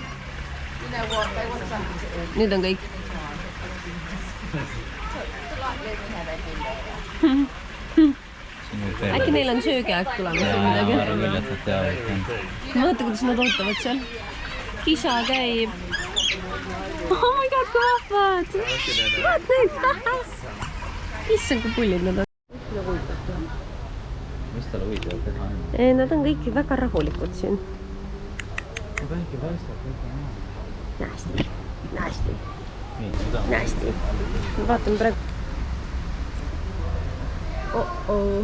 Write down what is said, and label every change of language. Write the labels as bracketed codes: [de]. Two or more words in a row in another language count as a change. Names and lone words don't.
[et] Nüüd on kõik. Äkki neil on söögiaeg tulemas või midagi? Vaata, kuidas nad ootavad seal. Kisa käib. [en] Oh my god, [et] kui vahvad! Vaat neid! Issand, kui pullid nad on. Mis talle huvitav teha on? Nad on kõik väga rahulikud siin. Nästi. Nästi. Vaatame praegu. Oh-oh.